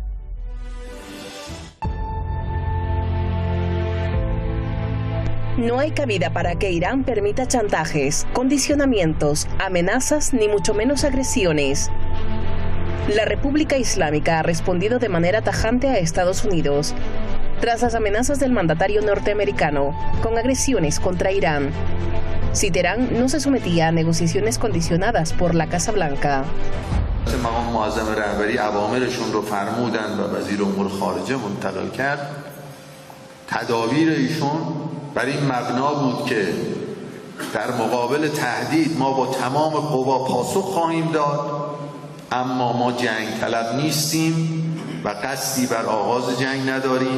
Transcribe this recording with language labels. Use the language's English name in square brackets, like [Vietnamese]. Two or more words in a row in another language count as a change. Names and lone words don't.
[Spanish] No hay cabida para que Irán permita chantajes, condicionamientos, amenazas ni mucho menos agresiones. La República Islámica ha respondido de manera tajante a Estados Unidos tras las amenazas del mandatario norteamericano con agresiones contra Irán. Si Teherán no se sometía a negociaciones condicionadas por la Casa Blanca. [Persian] مقام معظم رهبری اوامرشون رو فرمودن و وزیر امور خارجه منتقل کرد. تدابیر ایشون بر این مبنا بود که در مقابل تهدید ما با تمام قوا پاسخ خواهیم داد، اما ما جنگ طلب نیستیم و قصدی بر آغاز جنگ نداریم.